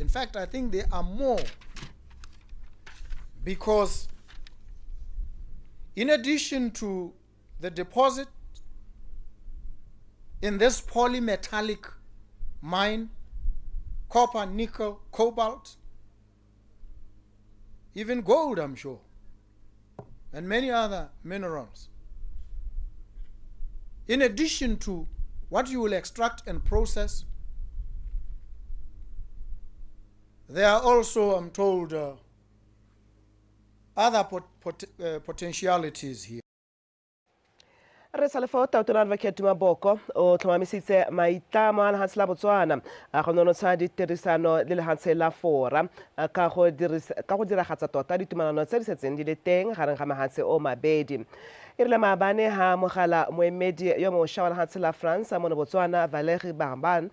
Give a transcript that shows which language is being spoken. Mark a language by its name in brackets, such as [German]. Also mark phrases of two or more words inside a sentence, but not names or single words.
[English] In fact, I think there are more, because in addition to the deposit in this polymetallic mine, copper, nickel, cobalt, even gold, I'm sure, and many other minerals. In addition to what you will extract and process, there are also, I'm told, other potentialities here. [Tswana] Re sa lefa Tautona Advocate Maboko o tlhomamisitse maitlamo a lefatshe la Botswana a go nonotsha ditirisano le lefatshe la fora ka go diragatsa tota ditumalano tse di setseng di le teng gareng ga mafatshe o mabedi. E rile maabane ha mogala moemedi yo mošwa wa lefatshe la France mo Botswana Valérie Barban.